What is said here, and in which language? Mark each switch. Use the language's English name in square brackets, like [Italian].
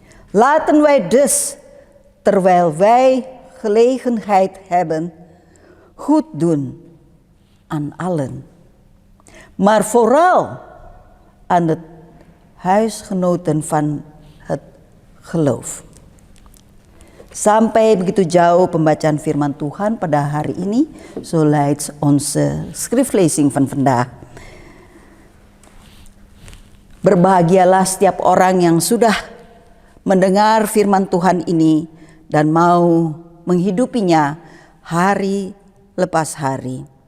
[Dutch] Laten wij dus, terwijl wij gelegenheid hebben, goed doen aan allen. Maar vooral aan de huisgenoten van het geloof. [Indonesian] Sampai begitu jauh pembacaan firman Tuhan pada hari ini. [Dutch] Zo luidt onze schriftlezing van vandaag. [Indonesian] Berbahagialah setiap orang yang sudah mendengar firman Tuhan ini dan mau menghidupinya hari lepas hari.